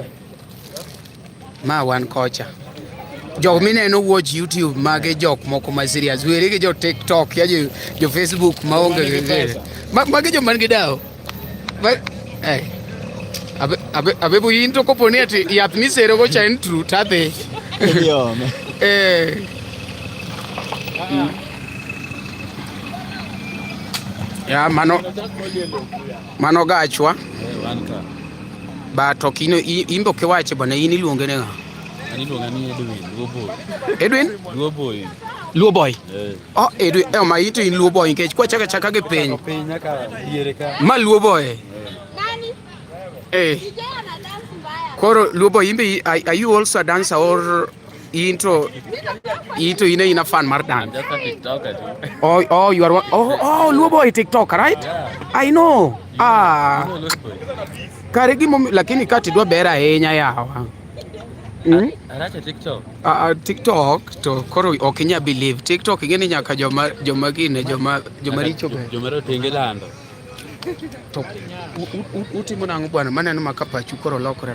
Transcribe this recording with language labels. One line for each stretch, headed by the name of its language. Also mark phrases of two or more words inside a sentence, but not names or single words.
Luo (Kenya and Tanzania): Ma wan kocha. Jok mineno watch YouTube mage jok moko ma serious. Were gi jo TikTok ya jo Facebook maonge gere. Mage jo man gi dao. Abebo into koponi ati yath misero go cha en true tabe. Ya mano gachwa. Ba to kino imbo kewache bwana in iluonge ne nga. Aniluonga ni Edwin? Luo boy. Oh, Edwin, ma ito in Luo boy nikech kwa chaka gi piny. Piny nyaka diere ka. Ma Luo boy. Nani? Koro Luo boy imbe
English: are you also a dancer or into ina fan mar dance? Just a TikToker. Oh, you are one. Oh, Luo boy TikTok, right? Yeah. I know.
Luo (Kenya and Tanzania): Kare gimo lakini kati dwa bera ahinya yawa. Aracha TikTok. TikTok to koro okinya believe TikTok ingeni nyaka joma gine joma richo be. Jomero tenge lando. To utimo nango bwana maneno makapachu koro lokore.